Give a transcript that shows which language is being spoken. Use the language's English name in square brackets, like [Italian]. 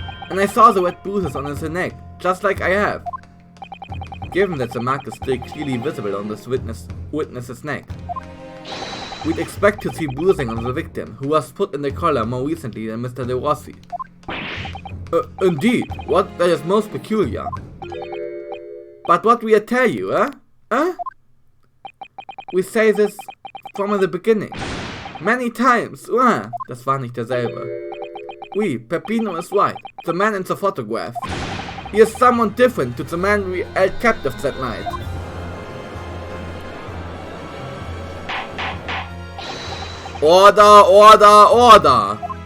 [English] And I saw the red bruises on his neck, just like I have. Given that the mark is still clearly visible on this witness's neck, we'd expect to see bruising on the victim, who was put in the collar more recently than Mr. De Rossi. Indeed, that is most peculiar. But what we tell you, eh? We say this from the beginning. Many times, [German] Das war nicht derselbe. [English] Oui, Peppino is right. The man in the photograph. He is someone different to the man we held captive that night. Order!